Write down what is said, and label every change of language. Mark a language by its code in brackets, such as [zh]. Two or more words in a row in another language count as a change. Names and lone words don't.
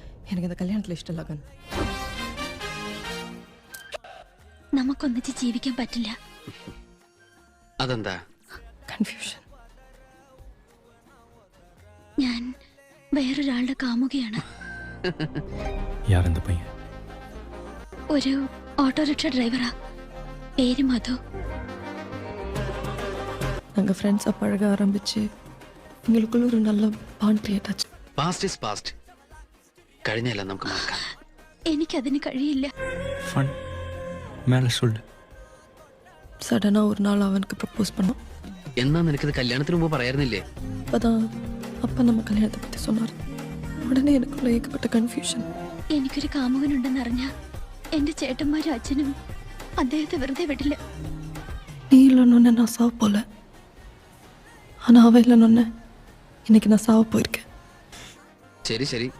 [ta] எனக்கு இந்த கல்யாணத்தில் இஷ்டம் இல்லை கன். [ml] നമുക്കൊന്നിച്ച് ജീവിക്കാൻ പറ്റില്ല. അതെന്താ? കൺഫ്യൂഷൻ. ഞാൻ വേറൊരാളുടെ കാമുകയാണ്. യാരെന്താ പയ്യൻ? ഒരു ഓട്ടോറിക്ഷ ഡ്രൈവറാ. പേര് മധു. [ta] நாங்கள் ஃப்ரெண்ட்ஸாக பழக ஆரம்பித்து எங்களுக்குள்ள ஒரு நல்ல [en] bond create [ta] ஆச்சு. [en] past is past. [ml] കഴിഞ്ഞെല്ലാം നമുക്ക് മറക്കാം. എനിക്കതിന് കഴിയില്ല. [ta] ഫൺ മേലെ சொல்லு. சடனாக ஒரு நாள் அவனுக்கு ப்ரப்போஸ் பண்ணோம். [ml] എന്നാ നിനക്കിത് കല്യാണത്തിന് മുമ്പ് പറയായിരുന്നില്ലേ? [ta] அப்பதான் அப்பா நம்ம கல்யாணத்தை பற்றி சொன்னார். உடனே எனக்குள்ள ஏகப்பட்ட கன்ஃபியூஷன். [ml] എനിക്കൊരു കാമുകനുണ്ടെന്നറിഞ്ഞ എന്റെ ചേട്ടന്മാരും അച്ഛനും അദ്ദേഹത്തെ വെറുതെ വിടില്ല. [ta] நீ இல்லைன்னு நான் சாவ போல, ஆனால் அவன் இல்லைன்னு இன்னைக்கு நான் சாவ போயிருக்கேன். [ml] ശരി ശരി,